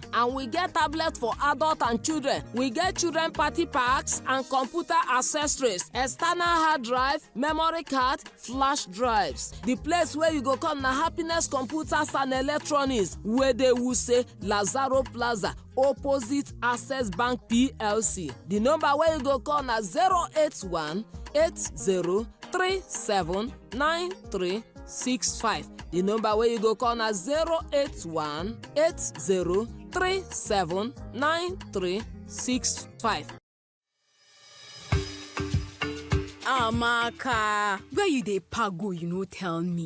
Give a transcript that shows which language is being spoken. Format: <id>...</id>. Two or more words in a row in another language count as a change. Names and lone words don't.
<pcm>And we get tablet for adult and children. We get children party packs and computer accessories, external hard drive, memory card, flash drives. The place where you go come na Happiness Computers and Electronics, where they will say Lazaro Plaza, opposite Access Bank PLC. The number where you go call na 081 803793 9365. The number where you go call na 081 8037 9365. Amaka, where you dey pago, you no tell me.</pcm>